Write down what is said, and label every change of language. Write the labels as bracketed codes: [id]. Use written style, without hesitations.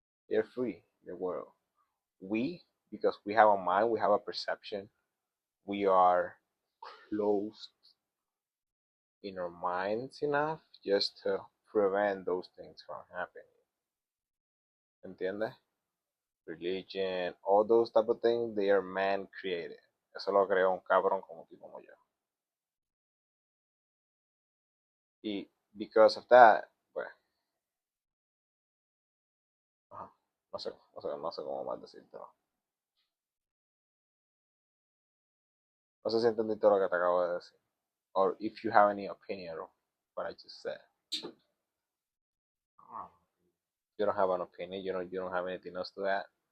[en] They're free in the world. We, because we have a mind, we have a perception, we are closed in our minds enough just to prevent those things from happening. ¿Entiendes? Religion, all those type of things, they are man created. [es] Eso lo creó un cabrón como tú como yo. Y [en] because of that, [es] pues, ajá, no sé cómo más decirlo. No sé si entendiste lo que te acabo de decir. [en] Or if you have any opinion of what I just said. You don't have an opinion, you don't have anything else to add.